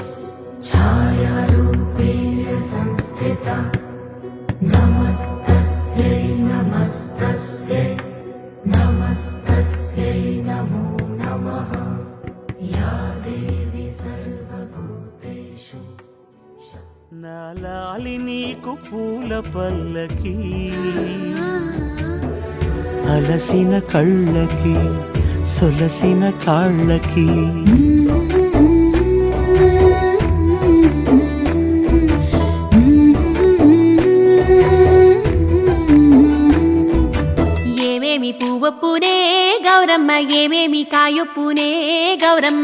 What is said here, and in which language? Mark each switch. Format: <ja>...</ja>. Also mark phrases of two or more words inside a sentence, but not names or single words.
<sa>छायारूपेण संस्थिता, नमस्तस्यै नमस्तस्यै नमस्तस्यै नमो नमः, या देवी सर्वभूतेषु</sa> <te>నా లాలి నీకు పూల పల్లకి అలసిన కళ్ళకి సొలసిన కాళ్ళకి ఏమేమి పువ్వొప్పునే గౌరమ్మ ఏమేమి కాయొప్పునే గౌరమ్మ</te>